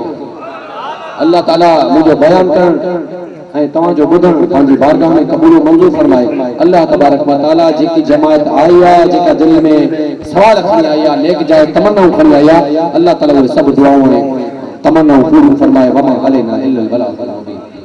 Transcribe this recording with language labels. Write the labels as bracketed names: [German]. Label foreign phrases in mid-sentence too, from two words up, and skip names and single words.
[Sindhi] अल्लाह ताला मुझे बयान करण ऐं तवां जो बुधण पंहिंजी बारगाह में कबूल मंजूर फरमाए। अल्लाह [Arabic] تبارك وتعالى [Sindhi] जेकी जमात आई आहे जेका दिल में सवाल खणी आई आहे नेक जाए तमन्नाऊं खणी आई आहे अल्लाह ताला उहे सभु दुआऊं ऐं तमन्नाऊं पूरी फरमाए। [Arabic] وما علينا إلا البلاغ.